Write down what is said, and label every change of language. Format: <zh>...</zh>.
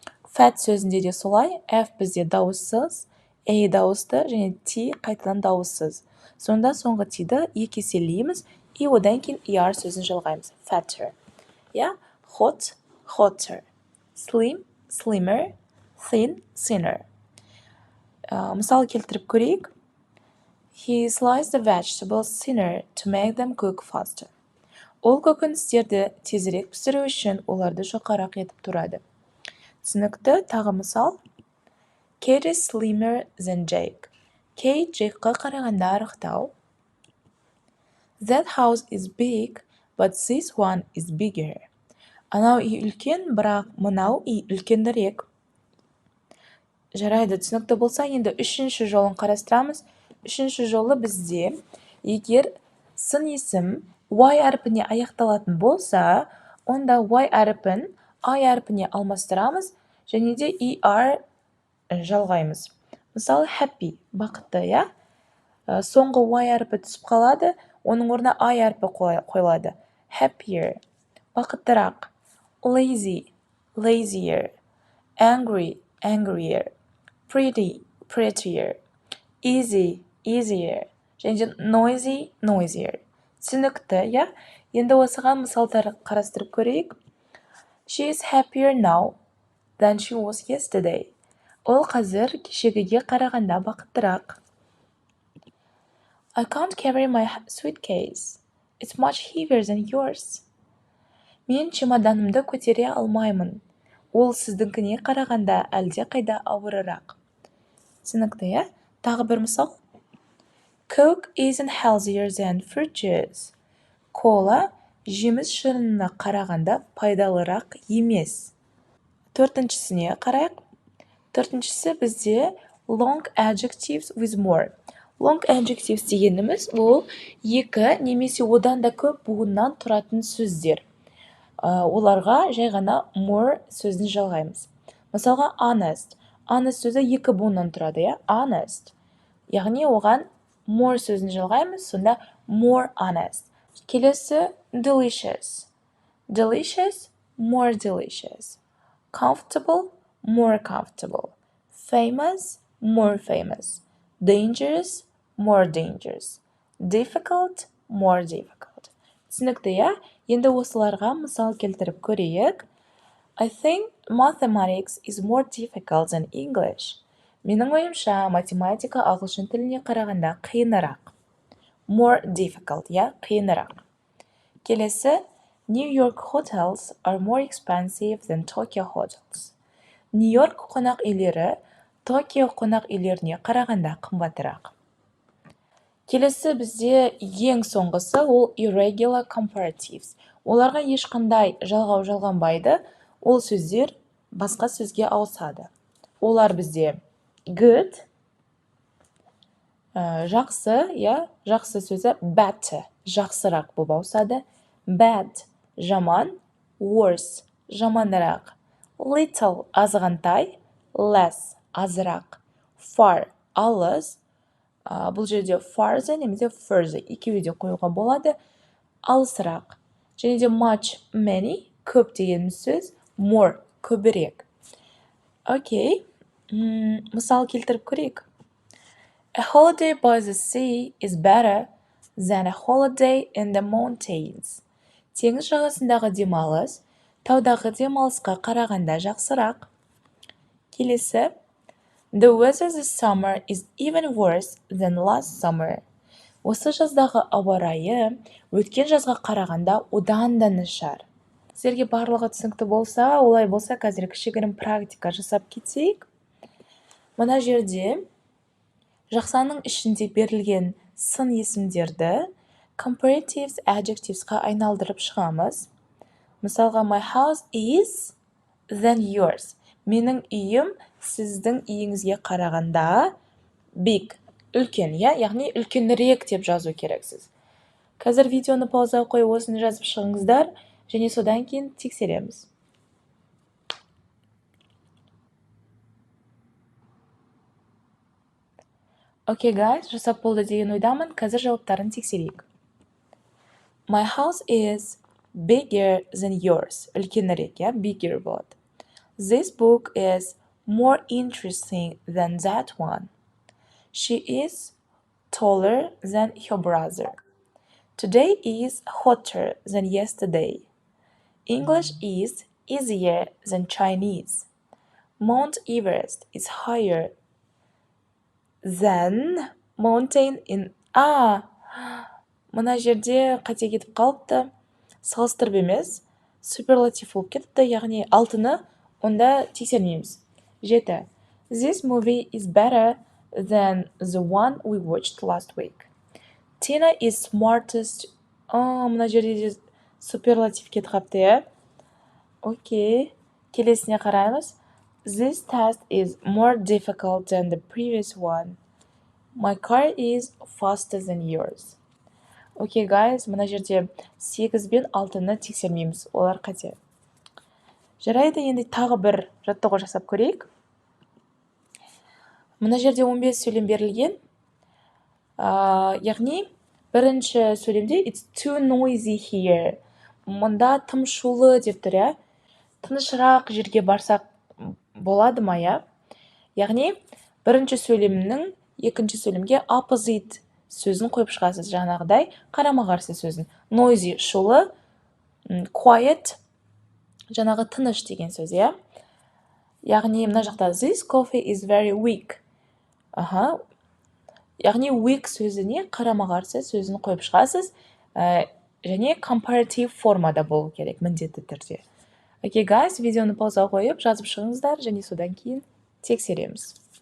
<kk>Fat сөзінде де солай, F бізде дауыссыз, A дауысты және T қайтадан дауыссыз. Сонда соңғы T-ді екі еселейміз и одан кейін er сөзін жалғаймыз.</kk> <en>Fatter, иә? Hot, hotter, slim, slimmer, thin, thinner.</en> <kk>Мысал келтіріп көрейік.</kk> <en>He sliced the vegetables thinner to make them cook faster.</en> <kk>Ол көкөністерді тезірек пісіру үшін оларды жұқарақ етіп тұрады. Түсінікті. Тағы мысал.</kk> <en>Kate is slimmer than Jake.</en> <kk>Kate Jake'қа қарағанда арықтау.</kk> <en>That house is big, but this one is bigger.</en> <kk>Анау үй үлкен, бірақ мынау үй үлкендірек. Жарайды, түсінікті болса, енді үшінші жолын қарастырамыз. Үшінші жолы бізде, егер сын есім Y әрпіне аяқталатын болса, онда Y әрпін I әрпіне алмастырамыз және де er жалғаймыз. Мысалы, happy, бақытты, иә? Соңғы Y әрпі түсіп қалады, оның орнына I әрпі қойылады. Happier, бақыттырақ.</kk> <en>Lazy, lazier, angry, angrier, prettier, easy, easier, және noisy, noisier.</en> <kk>Түсінікті, иә? Енді осыған мысалдар қарастырып көрейік.</kk> <en>She is happier now than she was yesterday.</en> <kk>Ол қазір кешегіге қарағанда бақыттырақ.</kk> <en>I can't carry my suitcase. It's much heavier than yours.</en> <kk>Мен чемоданымды көтере алмаймын. Ол сіздіңкіне қарағанда әлде қайда ауырырақ. Түсінікті, иә? Тағы бір мысал. Coke isn't healthier than fruit juice. Кола жеміс шырынына қарағанда пайдалырақ емес. Төртіншісіне қарайық. Төртіншісі бізде</kk> <en>long adjectives with more.</en> <kk>Long adjectives дегеніміз ол екі немесе одан да көп буыннан тұратын сөздер. Оларға жай ғана more сөзін жалғаймыз. Мысалға honest. Honest сөзі екі буыннан тұрады, иә?</kk> <en>Honest.</en> <kk>Яғни оған more сөзін жалғаймыз, сонда more honest. Келесі delicious.</kk> <en>Delicious, more delicious. Comfortable, more comfortable. Famous, more famous. Dangerous, more dangerous. Difficult, more difficult.</en> <kk>Түсінікті, иә? Енді осыларға мысал келтіріп көрейік.</kk> <en>I think mathematics is more difficult than English.</en> <kk>Менің ойымша, математика ағылшын тіліне қарағанда қиынырақ.</kk> <en>More difficult, иә?</en> <kk>Қиынырақ.</kk> <en>Келесі, New York hotels are more expensive than Tokyo hotels.</en> <kk>Нью-Йорк қонақ үйлері Токио қонақ үйлеріне қарағанда қымбатырақ. Келесі бізде ең соңғысы ол irregular comparatives. Оларға ешқандай жалғау жалғанбайды, ол сөздер басқа сөзге ауысады. Олар бізде good, жақсы, иә, жақсы сөзі better, жақсырақ болып ауысады. Bad, жаман, worse, жаманырақ. Little, азғантай, less, азырақ. Far, алыс, бұл жерде farther немесе further екеуі де қоюға болады, алысырақ. Және де much, many, көп деген сөз, more, көбірек. Окей, мысал келтіріп көрейік.</kk> <en>A holiday by the sea is better than a holiday in the mountains.</en> <kk>Теңіз жағасындағы демалыс таудағы демалысқа қарағанда жақсырақ. Келесі.</kk> <en>The weather this summer is even worse than last summer.</en> <kk>Осы жаздағы ауа райы өткен жазға қарағанда одан да нашар. Сіздерге барлығы түсінікті болса, олай болса қазір кішігірім практика жасап кетейік. Мына жерде жақсаның ішінде берілген сын есімдерді Comparative adjectivesқа айналдырып шығамыз. Мысалға, my house is than yours. Менің үйім сіздің үйіңізге қарағанда big, үлкен, иә? Яғни үлкенірек деп жазу керексіз. Қазір видеоны пауза қойып осыны жазып шығыңыздар, және содан кейін тексереміз. Окей, guys, жасап болды деген ойдамын. Қазір жауаптарын тексерейік.</kk> <en>My house is bigger than yours.</en> <kk>Үлкенірек, иә? Bigger болады.</kk> <en>This book is more interesting than that one. She is taller than her brother. Today is hotter than yesterday. English is easier than Chinese. Mount Everest is higher than mountain in...</en> <kk>Мына жерде қате кетіп қалыпты. Салыстырып емес, суперлатив болып кетіпті, яғни алтыны онда тексермейміз. 7.</kk> <en>This movie is better than the one we watched last week. Tina is smartest.</en> <kk>Мына жерде суперлатив кетіп қалыпты. Окей. Келесіне қараймыз. This test is more difficult than the previous one. My car is faster than yours. Окей, guys, мына жерде 8 бен 6-ны тексермейміз. Олар қате. Жарайды, енді тағы бір жаттығу жасап көрейік. Мына жерде 15 сөйлем берілген. Яғни, бірінші сөйлемде</kk> <en>it's too noisy here.</en> <kk>Мұнда тым шулы деп тұр, тынышырақ жерге барсақ болады ма, я? Яғни, бірінші сөйлемнің екінші сөйлемге opposite сөзін қойып шығасыз. Жаңағыдай қарама-қарсы сөзін. Noisy шулы, quiet жаңағы тыныш деген сөз, иә? Яғни мына жақта</kk> <en>this coffee is very weak.</en> <kk>Яғни weak сөзіне қарама-қарсы сөзін қойып шығасыз, және comparative формада болу керек міндетті түрде. Окей, guys, видеоны пауза қойып, жазып шығыңыздар, және содан кейін тексереміз.</kk>